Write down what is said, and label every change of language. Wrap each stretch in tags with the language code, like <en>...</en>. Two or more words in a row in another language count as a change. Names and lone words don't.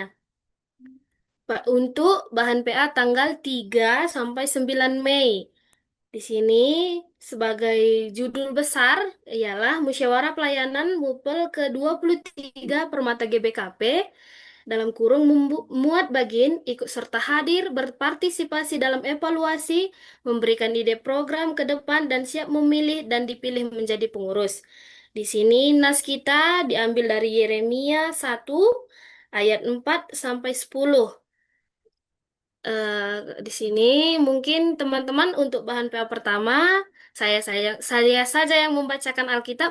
<id>Untuk bahan PA tanggal 3 sampai 9 Mei. Di sini sebagai judul besar ialah Musyawarah Pelayanan MUPEL ke-23 Permata GBKP dalam kurung muat bagin ikut serta hadir berpartisipasi dalam evaluasi, memberikan ide program ke depan dan siap memilih dan dipilih menjadi pengurus. Di sini nas kita diambil dari Yeremia 1 ayat 4 sampai 10. Di sini mungkin teman-teman untuk bahan PA pertama saya saja yang membacakan Alkitab.</id>